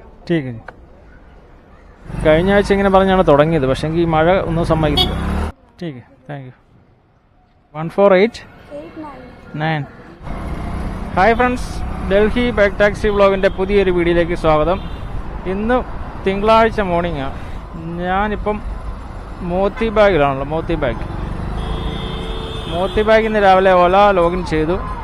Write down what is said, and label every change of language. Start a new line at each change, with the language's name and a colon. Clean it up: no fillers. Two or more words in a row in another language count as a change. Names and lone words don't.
Hindi: ठीक है.
Malayalam: കഴിഞ്ഞ ആഴ്ച ഇങ്ങനെ പറഞ്ഞാണ് തുടങ്ങിയത്, പക്ഷേങ്കിൽ ഈ മഴ ഒന്നും സമ്മതിക്കില്ല.
Hindi: ठीक है,
English: thank you. 14889. hi friends,
Malayalam: ഡൽഹി ബാക്ക് ടാക്സി വ്ളോഗിൻ്റെ പുതിയൊരു വീഡിയോയിലേക്ക് സ്വാഗതം. ഇന്ന് തിങ്കളാഴ്ച മോർണിംഗാണ്. ഞാനിപ്പം മോത്തി ബാഗിലാണല്ലോ. മോത്തി ബാഗിൽ നിന്ന് രാവിലെ ഓല ലോഗിൻ ചെയ്തു.